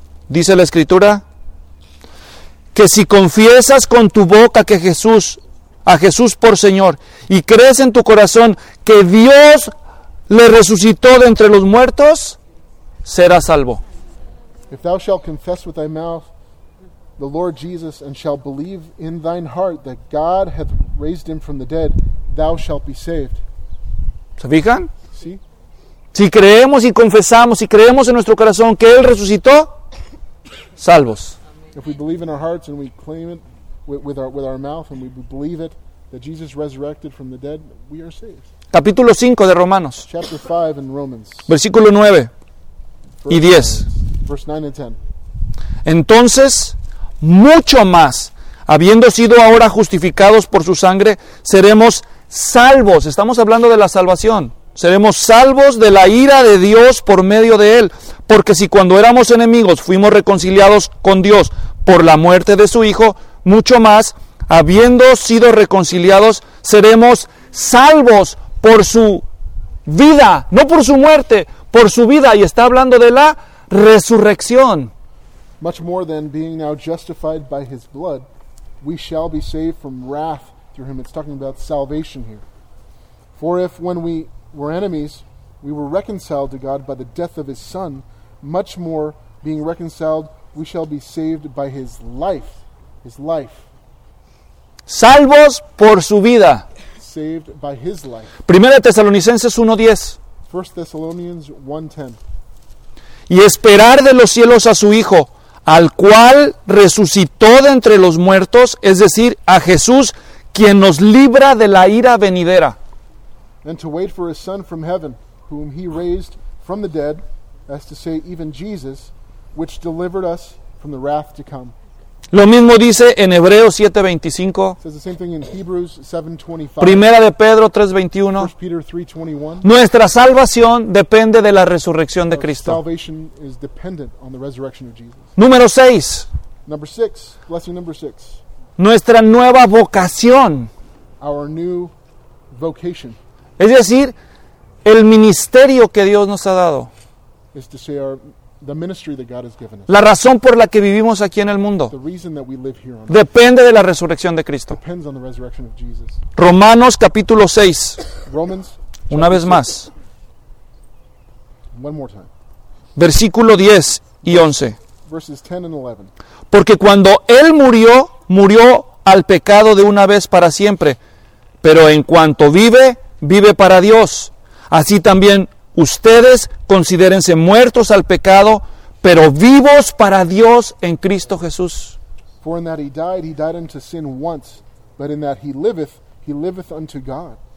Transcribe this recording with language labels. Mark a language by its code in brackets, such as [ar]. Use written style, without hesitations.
[es] Dice la Escritura que si confiesas con tu boca que Jesús, a Jesús por Señor, y crees en tu corazón que Dios le resucitó de entre los muertos, serás salvo. [en] If thou shalt confess with thy mouth the Lord Jesus and shalt believe in thine heart that God hath raised him from the dead, thou shalt be saved. [es] ¿Se fijan? Sí. Si creemos y confesamos y creemos en nuestro corazón que Él resucitó, salvos. [en] If we believe in our hearts and we claim it with our mouth and we believe it that Jesus resurrected from the dead, we are saved. [es] Capítulo 5 de Romanos. [en] Chapter 5 in Romans. [es] Versículo 9 y 10. [en] Verse 9 and 10. [es] Entonces, mucho más, habiendo sido ahora justificados por su sangre, seremos salvos. Estamos hablando de la salvación. Seremos salvos de la ira de Dios por medio de Él. Porque si cuando éramos enemigos fuimos reconciliados con Dios por la muerte de su Hijo, mucho más, habiendo sido reconciliados, seremos salvos por su vida, no por su muerte, por su vida. Y está hablando de la resurrección. [en] Much more than being now justified by His blood, we shall be saved from wrath through Him. It's talking about salvation here. For if when we were enemies, we were reconciled to God by the death of His Son, much more being reconciled, we shall be saved by His life. His life. [es] Salvos por su vida. [en] Saved by His life. [es] Primera Tesalonicenses 1:10. [en] First Thessalonians 1:10. [es] Y esperar de los cielos a su Hijo, al cual resucitó de entre los muertos, es decir, a Jesús, quien nos libra de la ira venidera. [en] And to wait for His Son from heaven, whom He raised from the dead, as to say, even Jesus, which delivered us from the wrath to come. [es] Lo mismo dice en Hebreos 7:25. [en] Says the same thing in Hebrews 7:25. [es] Primera de Pedro 3:21. [en] First Peter 3:21. [es] Nuestra salvación depende de la resurrección de Cristo. [en] Salvation is dependent on the resurrection of Jesus. [es] Número 6. [en] Number 6. Blessing number 6. [es] Nuestra nueva vocación. [en] Our new vocation. [es] Es decir, el ministerio que Dios nos ha dado. [en] Is to say the ministry that God has given us. [es] La razón por la que vivimos aquí en el mundo. [en] The reason that we live here on earth. [es] Depende de la resurrección de Cristo. [en] Depends on the resurrection of Jesus. [es] Romanos capítulo 6. [en] Romans, [es] una vez más. [en] One more time. [es] Versículo 10 y 11. [en] Verses 10 and 11. [es] Porque cuando Él murió, murió al pecado de una vez para siempre. Pero en cuanto vive, vive para Dios. Así también ustedes considérense muertos al pecado, pero vivos para Dios en Cristo Jesús. [en] For in that he died unto sin once, but in that he liveth unto God.